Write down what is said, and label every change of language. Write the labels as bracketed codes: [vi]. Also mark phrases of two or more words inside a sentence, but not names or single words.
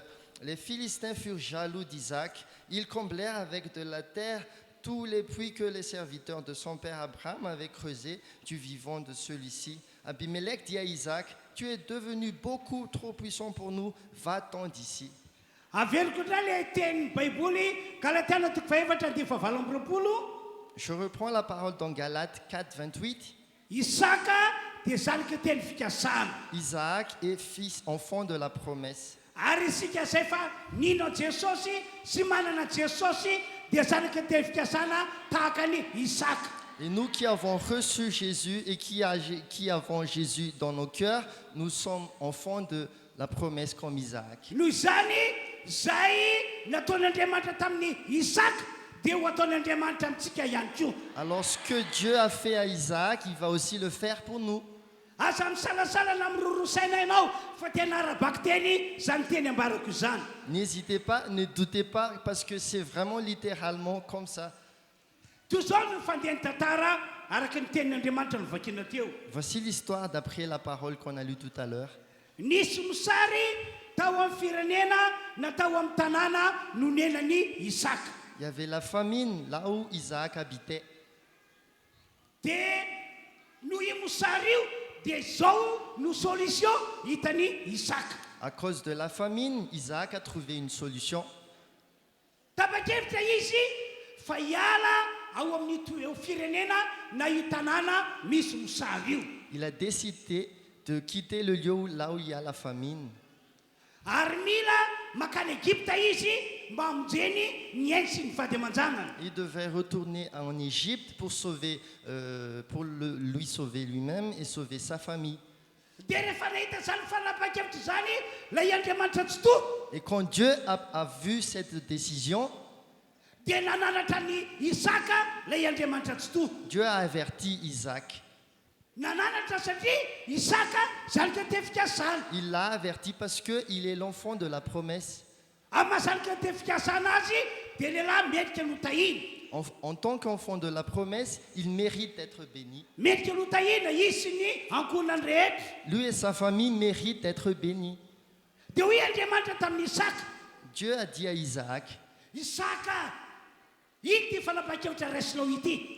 [fr] Les Philistins furent jaloux d'Isaac. Ils comblèrent avec de la terre tous les puits que les serviteurs de son père Abraham avaient creusés du vivant de celui-ci. Abimelech dit à Isaac, tu es devenu beaucoup trop puissant pour nous, va-t'en d'ici. [mg] Averiko indray le tenin'ny baiboly Galatiana toko faefatra dia fahavalo amby roapolo. [fr] Je reprends la parole dans Galates 4, 28. [mg] Isaka dia zanaky teny fikasana. [fr] Isaac est fils, enfant de la promesse. [mg] Ary isika izay fa nino Jesosy sy manana Jesosy dia zanaky teny fikasana tahaka ny Isaka. [fr] Et nous qui avons reçu Jésus et qui avons Jésus dans nos cœurs, nous sommes enfants de la promesse comme Isaac. [mg] Noho izany zay nataon'Andriamanitra tamin'ny Isaka dia ho ataon'Andriamanitra amintsika ihany koa. [fr] Alors ce que Dieu a fait à Isaac, il va aussi le faire pour nous. [mg] Aza misalasalana mirorosaina ianao fa tena arabaky teny zany teny ambarako izany. [fr] N'hésitez pas, ne doutez pas, parce que c'est vraiment littéralement comme ça. [mg] Toy izao no fandehan'ny tantara araka ny tenin'Andriamanitra novakina teo. [fr] Voici l'histoire d'après la parole qu'on a lue tout à l'heure. [mg] Nisy mosary tao amin'ny firenena na tao amin'ny tanàna no nenany Isaka. [fr] Il y avait la famine là où Isaac habitait. [mg] Dia no io mosary io dia izao no solution hitany Isaka. [fr] À cause de la famine, Isaac a trouvé une solution. [mg] Tapa-kevitra izy fa hiala ao amin'ny firenena na io tanàna misy mosary io. [fr] Il a décidé de quitter le lieu là où il y a la famine. [mg] Ary mila makany Egypte izy mba hamonjeny ny ainy sy ny vady aman-janany. [fr] Il devait retourner en Égypte pour lui sauver lui-même et sauver sa famille. [mg] Dia rehefa nahita zany fanapa-kevitra zany lay Andriamanitra tsy toa. [fr] Et quand Dieu a vu cette décision, [mg] Dia nananatra ny Isaka lay Andriamanitra tsy toa. [fr] Dieu a averti Isaac. [mg] Nananatra satria Isaka zanika tefikasana. [fr] Il l'a averti parce qu'il est l'enfant de la promesse. [mg] Amin'ny mahazanika tefikasana azy dia lehilahy mendrika no tahiny. [fr] En tant qu'enfant de la promesse, il mérite d'être béni. [mg] Mendrika no tahina izy sy ny ankonany rehetra. [fr] Lui et sa famille méritent d'être bénis. [mg] Dia hoy Andriamanitra tamin'ny Isaka, [fr] Dieu a dit à Isaac, [mg] Isaka, iny ty fanapa-kevitra raisinao ity.